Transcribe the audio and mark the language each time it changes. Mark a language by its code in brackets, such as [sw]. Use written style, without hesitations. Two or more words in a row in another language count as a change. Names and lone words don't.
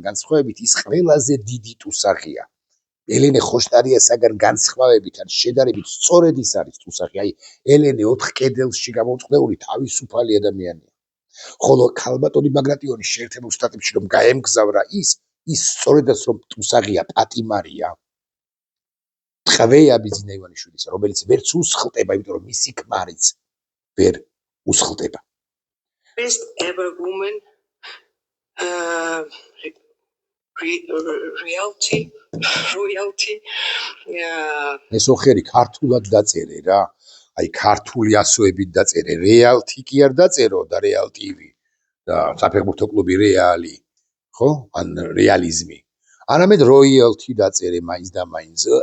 [ka] განსხვავებით ის ყველაზე დიდი ტუსაღია ელენე ხოშტარიასაგან განსხვავებით ან შედარებით სწორედ ის არის ტუსაღი აი ელენე 4 კედელში გამოწყდეული თავისუფალი ადამიანია ხოლო ქალბატონი ბაგრატიონი შეერთებულ შტატებში რომ გაემგზავრა ის სწორედაც რომ ტუსაღია პატიმარია ტყვეა ბიძინა ივანიშვილისა რომელიც ვერც უსხლტება იმიტომ რომ მისი ქმარიც ვერ უსხლტება [en] First ever woman royalty [ka] ეს ოხერი ქართულად დაწერე რა აი ქართული ასოებით დაწერე რეალთი კი არ დაწერო და რეალ ტივი და საფეხბურთო კლუბი რეალი ხო ან რეალიზმი არამედ როიალთი დაწერე მაინც და მაინც